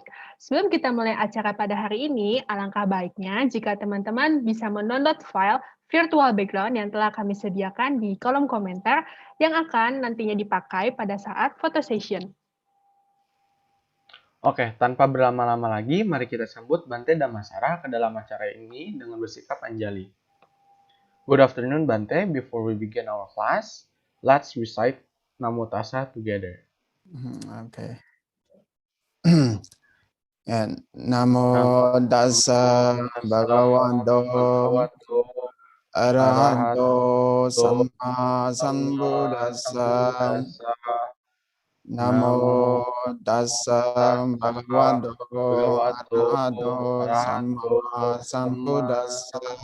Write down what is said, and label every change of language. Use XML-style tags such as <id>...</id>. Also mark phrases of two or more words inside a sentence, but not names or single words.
<id>Sebelum kita mulai acara pada hari ini, alangkah baiknya jika teman-teman bisa mendownload file</id> <en>virtual background</en> <id>yang telah kami sediakan di kolom komentar yang akan nantinya dipakai pada saat</id> <en>photo session.</en> <id>Oke, tanpa berlama-lama lagi, mari kita sambut Bhante Dhammasara ke dalam acara ini dengan bersikap anjali.</id> <en>Good afternoon, Bhante. Before we begin our class, let's recite Namo Tassa together. Okay.</en> <pi>And Namo Tassa Bhagavato Arahato Samma Sambuddhassa. Namo Tassa Bhagavato Arahato Samma Sambuddhassa.</pi>